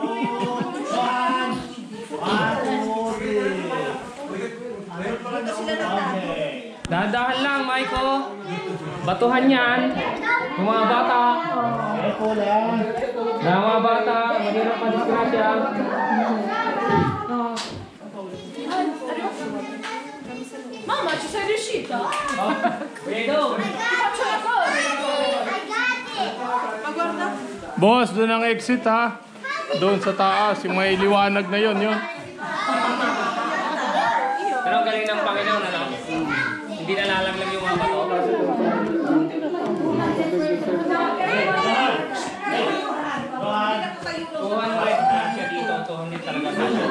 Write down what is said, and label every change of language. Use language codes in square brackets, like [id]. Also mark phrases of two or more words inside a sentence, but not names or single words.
[tl] Dahan-dahan lang, Maiko. Batuhan yan. Yung mga bata. Na mga bata, mahirap pa disgrasya. [it] Mama, ci sei riuscita? Vedo. Faccio la cosa. Ma guarda. [tl] Boss, doon ang exit ha. Doon sa taas, yung may liwanag na yun. Pero ang galing ng Panginoon, ano? Hindi nalalaglag yung mga bato. Siya dito, 200 talaga sa